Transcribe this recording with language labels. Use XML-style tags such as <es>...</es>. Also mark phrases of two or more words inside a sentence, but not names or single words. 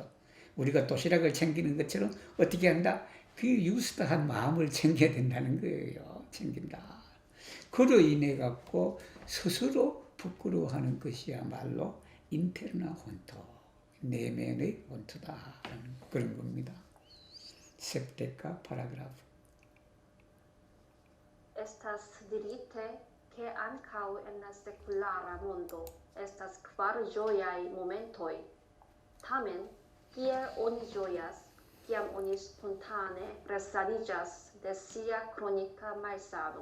<ko>우리가 도시락을 챙기는 것처럼 어떻게 한다? 그 유스다한 마음을 챙겨야 된다는 거예요. 챙긴다. 그로 인해 갖고 스스로 부끄러워하는 것이야말로</ko> <eo>interna honto,</eo> <ko>내면의 혼토다라는 그런 겁니다.</ko> <eo>septeca paragrafo. Estas dirite che ankaŭ en la sekulara mondo estas kvar ĝojaj momentoj. Tamen, kiel oni ĝojas, kiam oni spontane resaniĝas de sia kronika malsano?</eo>